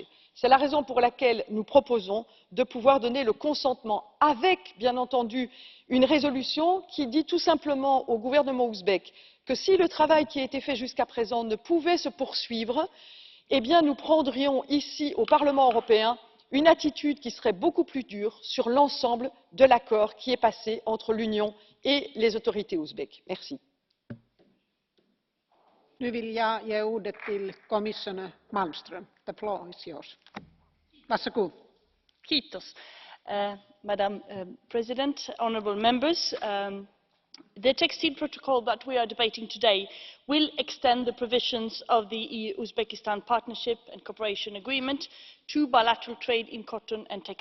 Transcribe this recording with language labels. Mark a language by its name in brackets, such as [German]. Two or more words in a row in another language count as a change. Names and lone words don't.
[French] C'est la raison pour laquelle nous proposons de pouvoir donner le consentement avec, bien entendu, une résolution qui dit tout simplement au gouvernement ouzbek que si le travail qui a été fait jusqu'à présent ne pouvait se poursuivre, eh bien nous prendrions ici au Parlement européen une attitude qui serait beaucoup plus dure sur l'ensemble de l'accord qui est passé entre l'Union et les autorités ouzbèques. Merci. [Swedish] Nu vill jag ge ordet till Commissioner Malmström. [English] The floor is yours. Varsågod. [Finnish] Kiitos. [English] Madam President, honourable members, The textile protocol that we are debating today will extend the provisions of the EU-Uzbekistan Partnership and Cooperation Agreement to bilateral trade in cotton and textiles.